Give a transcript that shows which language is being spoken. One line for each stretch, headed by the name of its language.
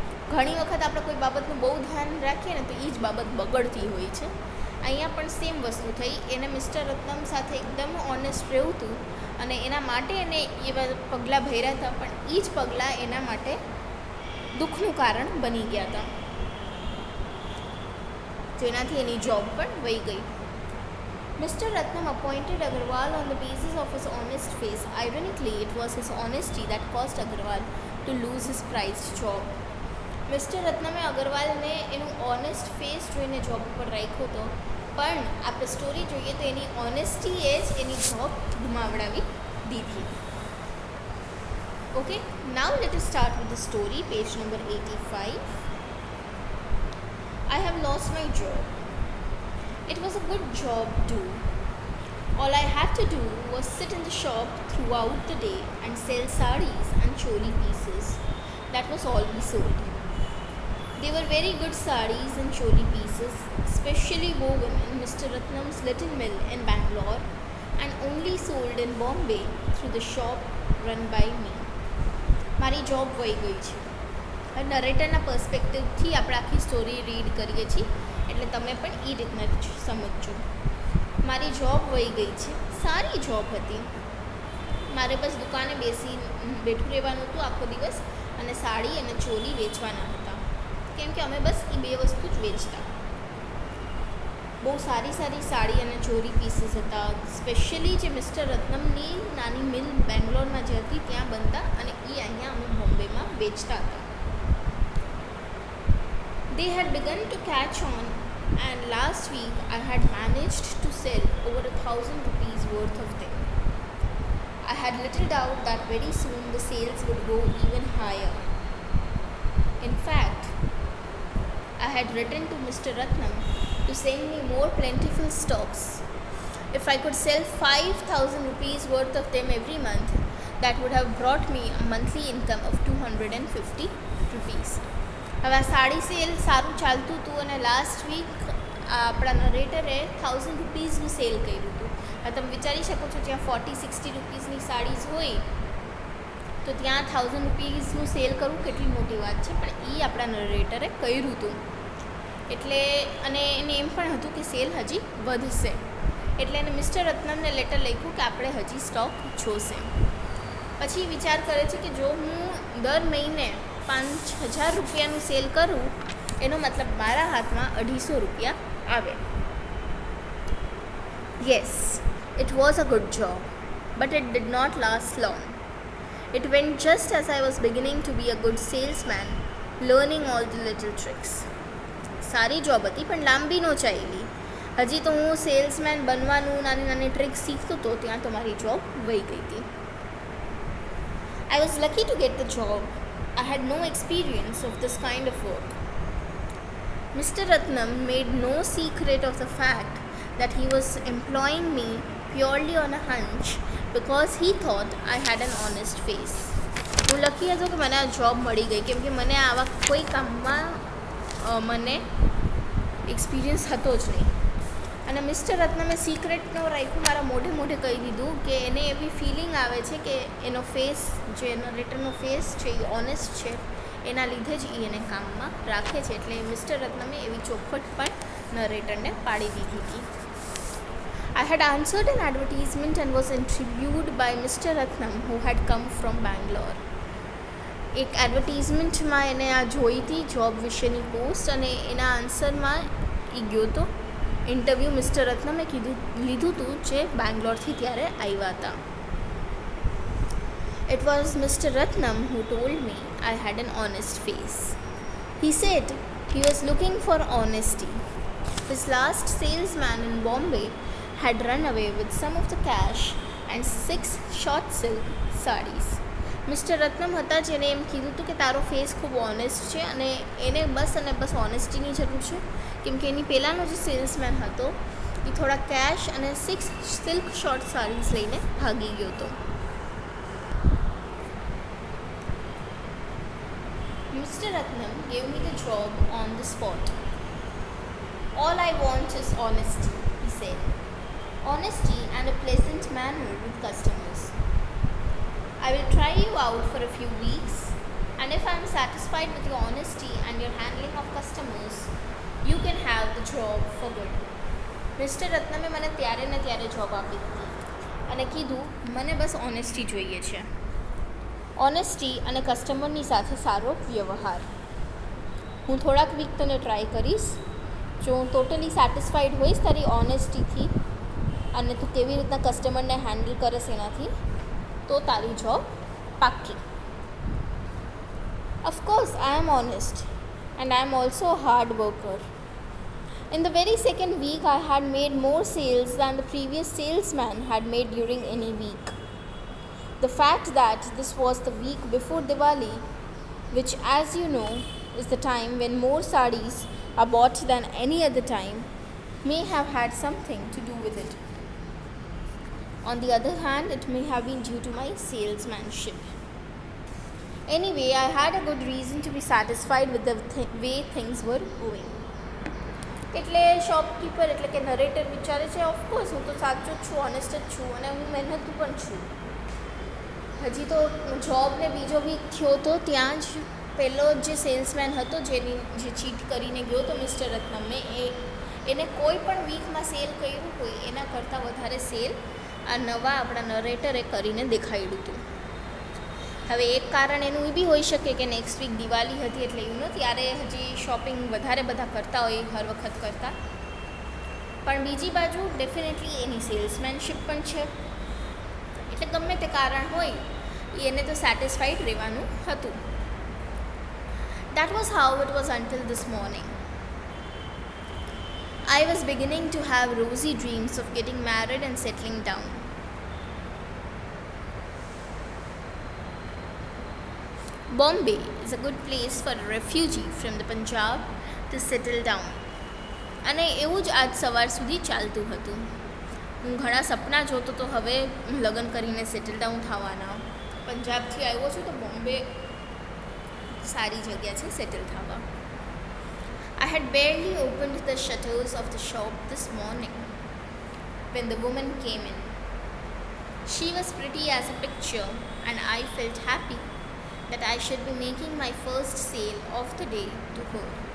Gujarati: ઘણી વખત આપણે કોઈ બાબતનું બહુ ધ્યાન રાખીએ ને તો એ જ બાબત બગડતી હોય છે. અહીંયા પણ સેમ વસ્તુ થઈ. એને મિસ્ટર રત્નમ સાથે એકદમ ઓનેસ્ટ રહેવું હતું અને એના માટે એને એવા પગલાં ભર્યા હતા, પણ એ જ પગલાં એના માટે દુઃખનું કારણ બની ગયા હતા. જેનાથી એની જોબ પણ વહી ગઈ. Mr.
English: Ratnam appointed Agarwal on the basis of his honest face. Ironically, it was his honesty that caused Agarwal to lose his prized job.
Gujarati: Mister રત્નમે અગરવાલને એનું ઓનેસ્ટ ફેસ જોઈને જોબ ઉપર રાખ્યો હતો, પણ આપણે સ્ટોરી જોઈએ તો એની ઓનેસ્ટીએ જ એની જોબ ગુમાવડાવી દીધી.
English: Okay, now let us start with the story. Page number 85. I have lost my job. It was a good job too. All I had to do was sit in the shop throughout the day and sell sarees and choli pieces. That was all we sold. They were very good sarees and choli pieces, specially woven in Mr. Ratnam's little mill in Bangalore and only sold in Bombay through the shop run by me.
Gujarati: મારી job વહી ગઈ છે. નરેટરના પર્સપેક્ટિવથી આપણે આખી story read કરીએ છીએ, એટલે તમે પણ એ રીતના જ સમજજો. મારી જોબ વહી ગઈ છે. સારી જોબ હતી. મારે બસ દુકાને બેઠું રહેવાનું હતું આખો દિવસ અને સાડી અને ચોલી વેચવાના હતા, કેમ કે અમે બસ એ બે વસ્તુ જ વેચતા. બહુ સારી સારી સાડી અને ચોરી પીસીસ હતા. સ્પેશિયલી જે મિસ્ટર રત્નમની નાની મિલ બેંગ્લોરમાં જે હતી ત્યાં બનતા, અને એ અહીંયા અમે બોમ્બેમાં વેચતા હતા.
English: They had begun to catch on, and last week I had managed to sell over 1,000 rupees worth of them. I had little doubt that very soon the sales would go even higher. In fact, I had written to Mr. Ratnam to send me more plentiful stocks. If I could sell 5,000 rupees worth of them every month, that would have brought me a monthly income of 250 rupees.
Gujarati: હવે આ sari cell સારું ચાલતું હતું અને last week આપણા નરેટરે 1,000 રૂપીઝનું cell કર્યું હતું. હવે તમે વિચારી શકો છો, જ્યાં 40-60 રૂપીઝની સાડીઝ હોય તો ત્યાં 1,000 રૂપીઝનું સેલ કરવું કેટલી મોટી વાત છે, પણ એ આપણા નરેટરે કર્યું હતું. એટલે અને એને એમ પણ હતું કે સેલ હજી વધશે, એટલે એને મિસ્ટર રત્નમને લેટર લખ્યું કે આપણે હજી સ્ટોક જોશે. પછી વિચાર કરે છે કે જો હું દર મહિને 5,000 રૂપિયાનું સેલ કરું, એનો મતલબ મારા હાથમાં 250 રૂપિયા આવે.
English: Yes, it was a good job, but it did not last long. It went just as I was beginning to be a good salesman, learning all the little tricks.
Gujarati: સારી જોબ હતી પણ લાંબી ન ચાલી. હજી તો હું સેલ્સમેન બનવાનું નાની નાની ટ્રિક્સ શીખતો હતો, ત્યાં તો મારી જોબ વહી ગઈ હતી.
English: I was lucky to get the job. I had no experience of this kind of work. Mr. Ratnam made no secret of the fact that he was employing me purely on a hunch because he thought I had an honest face.
Gujarati: હું lucky હતો કે મને આ job મળી ગઈ, કેમ કે મને આવા કોઈ કામમાં મને એક્સપિરિયન્સ હતો જ નહીં. અને મિસ્ટર રત્નમે સિક્રેટ ન રાખ્યું, મારા મોઢે મોઢે કહી દીધું કે એને એવી ફિલિંગ આવે છે કે એનો ફેસ, જે નરેટરનો ફેસ છે એ ઓનેસ્ટ છે, એના લીધે જ એ એને કામમાં રાખે છે. એટલે મિસ્ટર રત્નમે એવી ચોખવટ પણ નરેટરને પાડી દીધી હતી.
English: I had answered an advertisement and was interviewed by Mr. Ratnam, who had come from Bangalore.
Gujarati: એક એડવર્ટિઝમેન્ટમાં એને આ જોઈ હતી જોબ વિશેની પોસ્ટ, અને એના આન્સરમાં એ ગયો હતો. ઇન્ટરવ્યૂ મિસ્ટર રત્નમે લીધું હતું જે બેંગ્લોરથી ત્યારે આવ્યા હતા.
English: It was Mr. Ratnam who told me I had an honest face. He said he was looking for honesty. His last salesman in Bombay had run away with some of the cash and 6 short silk sarees.
Gujarati: Mister Ratnam હતા જેને એમ કીધું હતું કે તારો face ખૂબ honest છે અને એને બસ ઓનેસ્ટીની જરૂર છે, કેમ કે એની પહેલાંનો જે સેલ્સમેન હતો એ થોડા કેશ અને 6 સિલ્ક શોર્ટ સારીઝ લઈને ભાગી ગયો હતો.
English: Mister Ratnam gave me the job on the spot. All I want is honesty, he said. Honesty and a pleasant manner with customers. I will try you out for a few weeks, and if I am satisfied with your honesty and your handling of customers, you can have the job for good.
Gujarati: Mister રત્નમે મને ત્યારે ને ત્યારે job આપી દીધી અને કીધું મને બસ honesty જોઈએ છે, ઓનેસ્ટી અને કસ્ટમરની સાથે સારો વ્યવહાર. હું થોડાક વીક તને ટ્રાય કરીશ, જો હું ટોટલી સેટિસ્ફાઈડ હોઈશ તારી ઓનેસ્ટીથી અને તું કેવી રીતના કસ્ટમરને હેન્ડલ કરીશ એનાથી, તો તારી job પાક્કી.
English: Of course I am honest and I am also a hard worker. In the very second week, I had made more sales than the previous salesman had made during any week. The fact that this was the week before Diwali, which, as you know, is the time when more sarees are bought than any other time, may have had something to do with it. On the other hand, it may have been due to my salesmanship. Anyway, I had a good reason to be satisfied with the way things were going.
Gujarati: એટલે shopkeeper એટલે કે narrator વિચારે છે, of course હું તો સાચો જ છું, ઓનેસ્ટ જ છું અને હું મહેનતુ પણ છું. હજી તો જોબને બીજો વીક થયો તો ત્યાં જ પહેલો જે સેલ્સમેન હતો જે ચીટ કરીને ગયો તો મિસ્ટર રત્નમને, એને કોઈ પણ વીકમાં સેલ કર્યું હોય એના કરતાં વધારે સેલ આ નવા આપણા નરેટરે કરીને દેખાડ્યું હતું. હવે એક કારણ એનું એ બી હોઈ શકે કે નેક્સ્ટ વીક દિવાળી હતી એટલે એવું ત્યારે હજી શોપિંગ વધારે બધા કરતા હોય હર વખત કરતાં. પણ બીજી બાજુ ડેફિનેટલી એની સેલ્સમેનશીપ પણ છે, એટલે ગમે તે કારણ હોય એને તો સેટિસ્ફાઈડ રહેવાનું હતું.
English: That was how it was until this morning. I was beginning to have rosy dreams of getting married and settling down. Bombay is a good place for a refugee from the Punjab to settle down.
Gujarati: અને એવું જ આજ સવાર સુધી ચાલતું હતું. હું ઘણા સપના જોતો તો હવે લગ્ન કરીને સેટલ ડાઉન થવાના. પંજાબથી આવ્યો છું તો બોમ્બે સારી જગ્યા છે સેટલ થવા.
English: I had barely opened the shutters of the shop this morning when the woman came in. She was pretty as a picture and I felt happy that I should be making my first sale of the day to her.